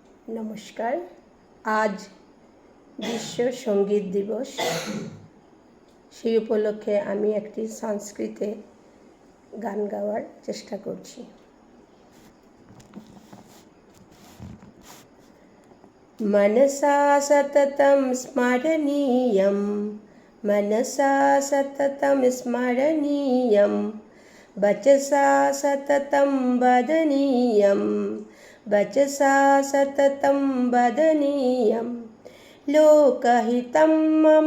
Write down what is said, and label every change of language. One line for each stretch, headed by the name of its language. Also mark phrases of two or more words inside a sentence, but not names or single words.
Bangla: নমস্কার। আজ বিশ্ব সঙ্গীত দিবস। সেই উপলক্ষে আমি একটি সংস্কৃতে গান গাওয়ার চেষ্টা করছি।
Sanskrit: मनसा सततं स्मरणीयं, मनसा सततं स्मरणीयं, वचसा सततं वदनीयं, वचसा सततं वदनीयं, लोकहितं मम